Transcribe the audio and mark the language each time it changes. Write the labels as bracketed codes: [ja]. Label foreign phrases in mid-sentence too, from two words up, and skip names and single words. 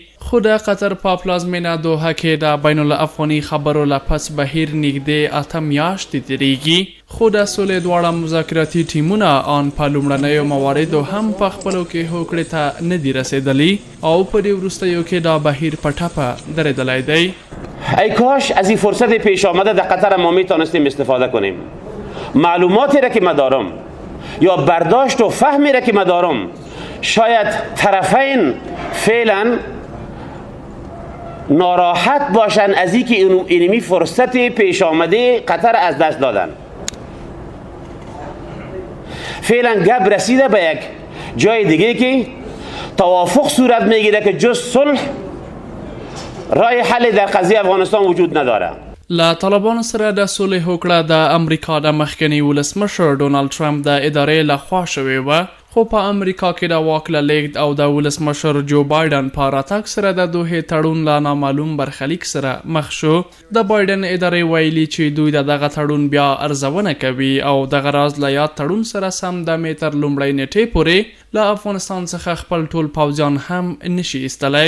[ps] خو د قطر په پلازمینه دوحه کې د بین الافغاني خبرو له پس بهیر نږدې 8 میاشتې تیریږي، خو د سولې دواړه مذاکراتي ټیمونه آن په لومړنیو مواردو هم په خپلو کې هوکړې ته نه دي رسېدلي او په دې وروستیو کې دا بهیر په ټپه درېدلی دی. [fa] ای کاش از این فرصت پیش آمده در قطر ما میتونستیم استفاده کنیم. معلوماتی را که ما دارم یا برداشت و فهمی را که ما دارم، شاید طرفین فعلا ناراحت باشن از اینکه اینمی فرصت پیش آمده قطر از دست دادن. فعلا گپ رسیده به یک جای دیگه که توافق صورت میگیره که جز صلح راه حل در قضیه افغانستان وجود نداره. [ps] له طالبانو سره د سولې هوکړه د امریکا د مخکني ولسمشر ډونالد ټرمپ د ادارې لخوا شوې وه، خو په امریکا کې د واک له لیږد او د ولسمشر جو بایډن په راتګ سره د دوحې تړون له نامعلوم برخلیک سره مخ شو. د بایډن ادارې ویلي چې دوی د دغه تړون بیا ارزونه کوي او دغه راز له یاد تړون سره سم د مې تر لومړۍ نیټې پورې له افغانستان څخه خپل ټول پوځیان هم نشي ایستلی.